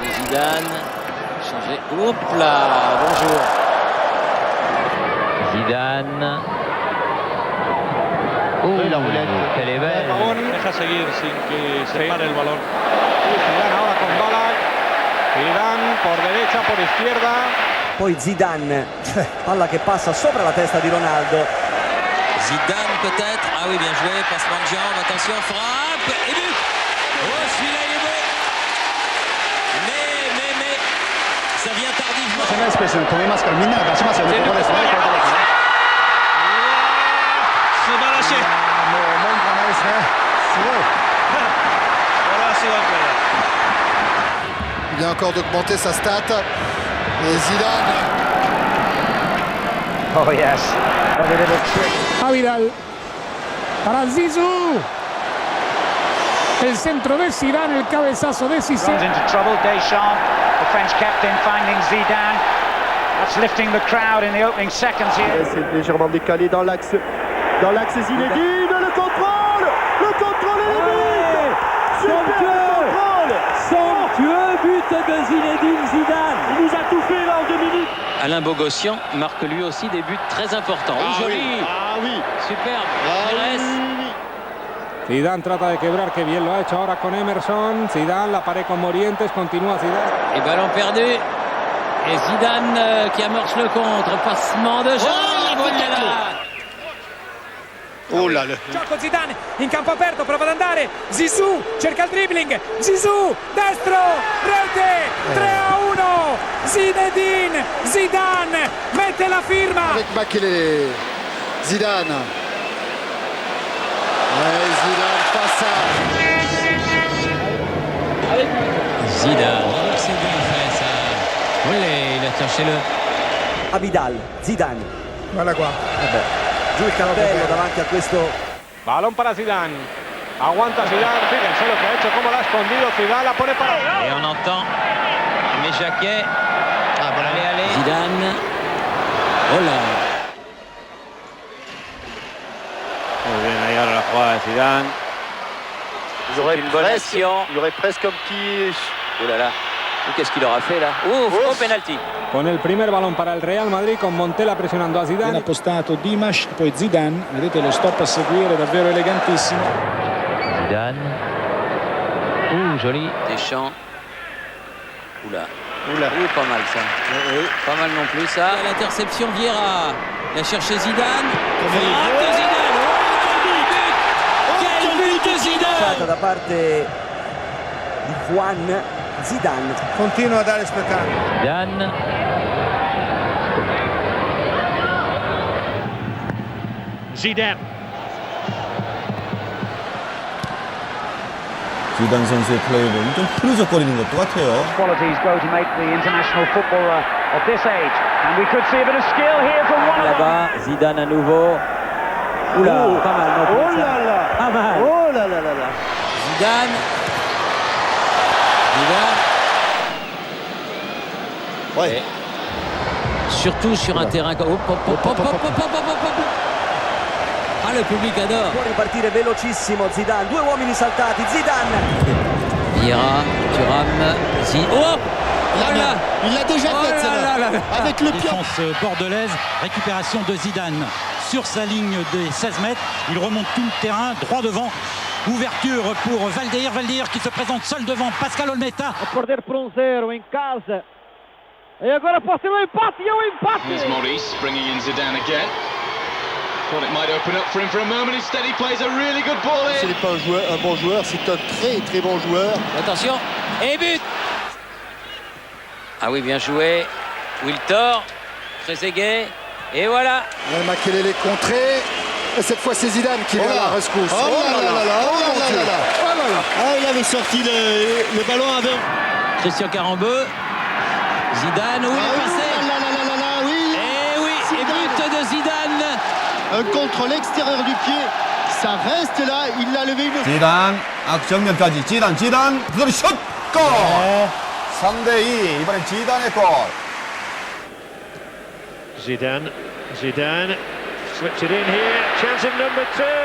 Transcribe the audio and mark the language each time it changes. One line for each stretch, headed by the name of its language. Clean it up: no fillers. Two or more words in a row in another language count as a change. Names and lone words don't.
French: Zidane. Changé. Hop là, bonjour. Zidane. La roulette. Quelle est belle.
Spanish: Deja seguir sin que se pare el balón. Zidane ahora con Ballack. Zidane por derecha, por izquierda.
Italian: Poi Zidane, palla che passa sopra la testa di Ronaldo.
French: Zidane peut-être. Ah oui, bien joué. Passement de jambe. Attention, frappe. Et but. Oh, celui-là, il est beau. Mais. Ça vient tardivement. Il vient encore d'augmenter sa stat. Et Zidane.
English: Oh yes, what a little trick.
Spanish: Vidal para Zizou. El centro de Zidane, el cabezazo decisivo.
English: Runs into trouble, Deschamps, the French captain finding Zidane. That's lifting the crowd in the opening seconds here.
French: C'est légèrement décalé dans l'axe Zinedine, le contrôle et le but. Somptueux but de Zinedine Zidane. Il nous a tout fait là en 2 minutes. Alain Bogossian marque lui aussi des buts très importants. Oh, joli. Oui. Superbe. Pérez.
Spanish: Zidane trata de quebrar, que bien lo ha hecho ahora con Emerson. Zidane, la pared con Morientes, continúa Zidane.
French: Et ballon perdu. Et Zidane qui amorce le contre. Passement de jambe. Voilà. Oh là là.
Italian: Gioco Zidane in campo aperto, prova ad andare. Zizou cerca il dribbling. Zizou, destro, rete, 3-1. Zinedine Zidane mette la firma.
French: Avec Makelele. Zidane. Zidane face à... Zidane. C'est bien fait ça. Oui, il a cherché le...
Italian: A Vidal, Zidane. Guarda qua. Giù il cappello davanti a questo.
Spanish: Balón para Zidane. Aguanta Zidane. Fíjense lo que ha hecho, cómo la ha escondido Zidane. La pone para...
French: Et on entend mes jaquets. Allez. Zidane. Oh là.
Spanish: Muy bien, ahí ahora la jugada de Zidane.
French: Il y aurait presque un petit... Oh là là. Qu'est-ce qu'il aura fait là? Ouf, penalty.
Spanish: Con el primer balón para el Real Madrid, con Montella presionando a
Italian: Viene Zidane. appostato Dimash, poi Zidane, vedete lo stop a seguire davvero elegantissimo.
French: Zidane. Joli. Deschamps. Oula. Oui, pas mal ça. Pas mal non plus ça. L'interception Vieira. Il a cherché Zidane. Frappe de Zidane. Quel but de Zidane.
Italian: Da parte di Juan Zidane. Continua a dare spettacolo. Zidane. Zidane.
Korean: 지단 선수의 플레이는 좀 흐르적거리는 것도 같아요.
English: Qualities go to make the international footballer of this age. And we could see a bit of skill here from one of them.
French: Là-bas, Zidane à nouveau. Oula, pas mal non plus. Oh là là. Pas mal. Oh là là là là. Zidane. Ouais. Et surtout sur un terrain comme... Ah, le public adore.
Italian: Può ripartire velocissimo Zidane. 2 uomini saltati. Zidane. Vieira, Thuram,
French: Oh Là, il l'a déjà fait celle-là. Avec le pied. Défense bordelaise, récupération de Zidane sur sa ligne des 16 mètres. Il remonte tout le terrain, droit devant. Ouverture pour Valdeir qui se présente seul devant Pascal Olmeta.
Portuguese: A perder por 1-0 em casa. E agora pode ser um empate. E um empate.
English: Here's Maurice bringing in Zidane again. Thought it might open up for him for a moment. Instead, he plays a really good ball in.
French: Ce n'est pas un bon joueur, c'est un très très bon joueur. Attention, et but. Ah oui, bien joué. Wiltor, Trezeguet, et voilà. Makelele contré. Et cette fois, c'est Zidane qui vient à la rescousse. Oh là là là là. Oh là là là. Ah, il avait sorti le ballon avec... Christian Carambeu. Zidane, où il est passé. Oui. Et oui, et but de Zidane. Un contre l'extérieur du pied. Ça reste là. Il l'a levé une...
Korean: 지단 악정면까지 지단 그다음에 슛! 골! 3대2 이번엔 지단의 골.
English: Zidane slips it in here. Chance of number 2.